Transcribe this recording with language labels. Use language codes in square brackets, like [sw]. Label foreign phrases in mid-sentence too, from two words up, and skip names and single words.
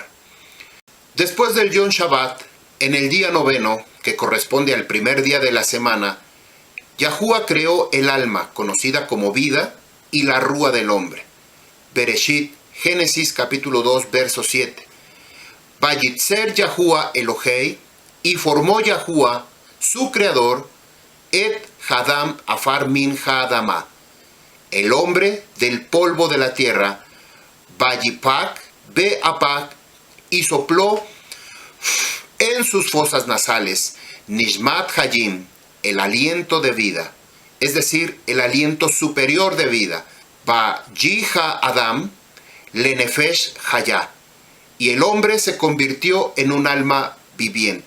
[es] Después del Yom Shabbat, en el día 9, que corresponde al primer día de la semana, Yahuwah creó el alma, conocida como vida, y la rúa del hombre. Bereshit, Génesis capítulo 2, verso 7. [he] וייצר יהוה אלהים, [es] y formó Yahuwah, su creador, [he] את האדם עפר מן האדמה, [es] el hombre del polvo de la tierra, [he] ויפח באפיו, [es] y sopló en sus fosas nasales, [he] נשמת חיים, [es] el aliento de vida, es decir, el aliento superior de vida, [he] ויהי האדם, לנפש חיה, [es] y el hombre se convirtió en un alma viviente.